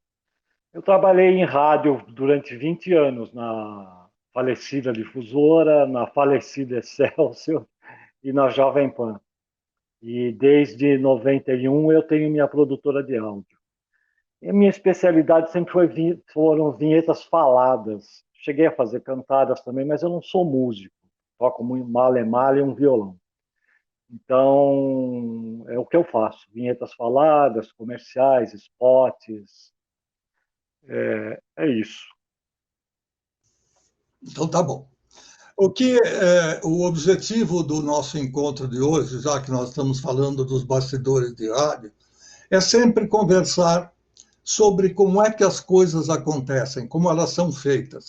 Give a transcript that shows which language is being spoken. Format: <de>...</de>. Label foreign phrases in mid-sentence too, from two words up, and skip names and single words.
<pt>Eu trabalhei em rádio durante 20 anos na falecida Difusora, na falecida Excelsior e na Jovem Pan. E desde 91 eu tenho minha produtora de áudio. E a minha especialidade sempre foram vinhetas faladas. Cheguei a fazer cantadas também, mas eu não sou músico. Toco muito male-male e um violão. Então, é o que eu faço. Vinhetas faladas, comerciais, spots. É isso. Então tá bom. O que é o objetivo do nosso encontro de hoje, já que nós estamos falando dos bastidores de rádio, é sempre conversar sobre como é que as coisas acontecem, como elas são feitas.</pt>